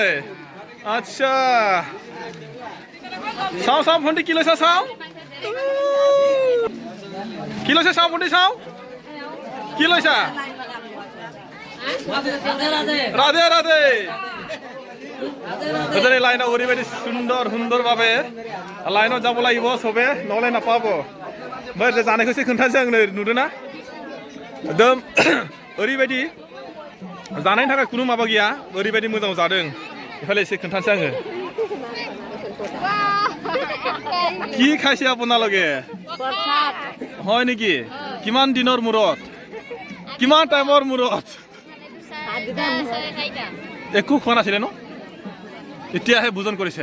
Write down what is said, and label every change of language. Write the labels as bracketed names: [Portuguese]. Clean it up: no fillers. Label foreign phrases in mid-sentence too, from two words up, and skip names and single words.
[Assamese] আচ্ছা চাওঁ চাওঁ ভণ্টি কি লৈছা চাওঁ কি লৈছা চাওঁ ভণ্টি চাওঁ কি লৈছা? ৰাধে ৰাধে। লাইনত ওৰিবাদি সুন্দৰ সুন্দৰ ভাৱে লাইনত যাব লাগিব চবে নহ'লে নাপাব। মই জানাই কৈছে [Bodo] खोन्थानोसै आंनो नुदोंना একদম ओरैबायदि जानायनि थाखाय कुनु माबा गैया ओरैबायदि मोजां जादों। इफाले एसे खोन्थानोसै आङो [Assamese] কি খাইছে আপোনালোকে? হয় নেকি? কিমান দিনৰ মূৰত কিমান টাইমৰ মূৰত? একো খোৱা নাছিলে ন? এতিয়াহে ভোজন কৰিছে।